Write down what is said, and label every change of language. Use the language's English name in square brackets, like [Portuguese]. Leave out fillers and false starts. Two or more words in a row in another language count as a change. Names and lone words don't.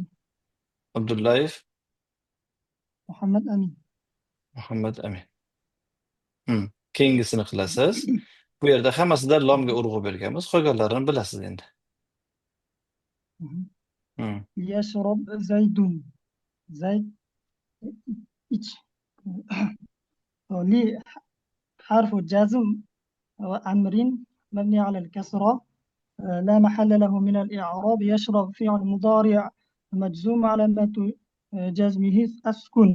[Uzbek] Abdullayev Muhammad Amin. Muhammad Amin. Keyingisini qilasiz. Bu yerda hammasida lomga urg'u berganmiz. Qolganlarini bilasiz endi. [Arabic] يشرب زيد. [Uzbek] Zayd iç. [Arabic] li حرف جزم وأمر مبني على الكسرة لا محل له من الإعراب. يشرب فعل مضارع مجزوم علامة جزمه السكون.